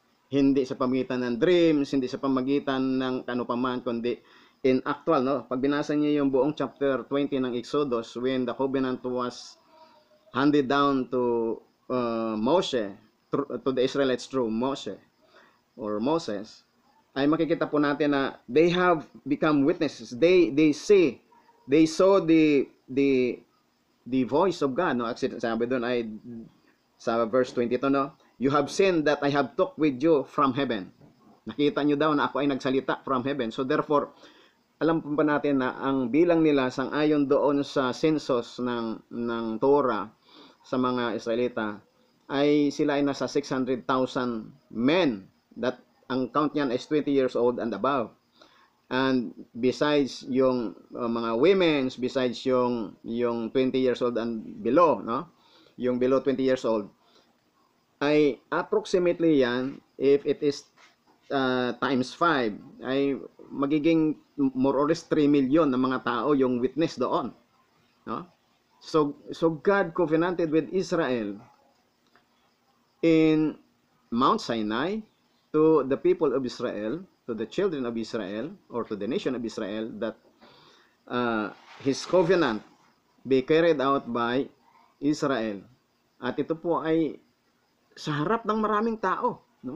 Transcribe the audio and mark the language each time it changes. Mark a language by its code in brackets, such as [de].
[tl] Hindi sa pamagitan ng dreams, hindi sa pamagitan ng ano paman, kundi [en] in actual, [tl] no? Pag binasa niyo yung buong chapter 20 ng Exodus, [en] when the covenant was handed down to Moshe, to the Israelites through Moshe or Moses, [tl] ay makikita po natin na [en] they have become witnesses. They saw the voice of God, no? [tl] Sabi doon ay sa verse 22, no? [en] You have seen that I have talked with you from heaven. [tl] Nakita nyo daw na ako ay nagsalita [en] from heaven. [tl] So therefore, alam po ba natin na ang bilang nila sang-ayon doon sa census ng Torah sa mga Israelita ay sila ay nasa 600,000 men, that ang count niyan is [en] 20 years old and above. And besides yung mga women, besides yung 20 years old and below, no? Yung below 20 years old, ay approximately yan, if it is times 5, ay magiging more or less 3 million [tl] na mga tao yung witness doon, [en] no? So God covenanted with Israel in Mount Sinai to the people of Israel, to the children of Israel, or to the nation of Israel, that His covenant be carried out by Israel. [tl] At ito po ay sa harap ng maraming tao, no?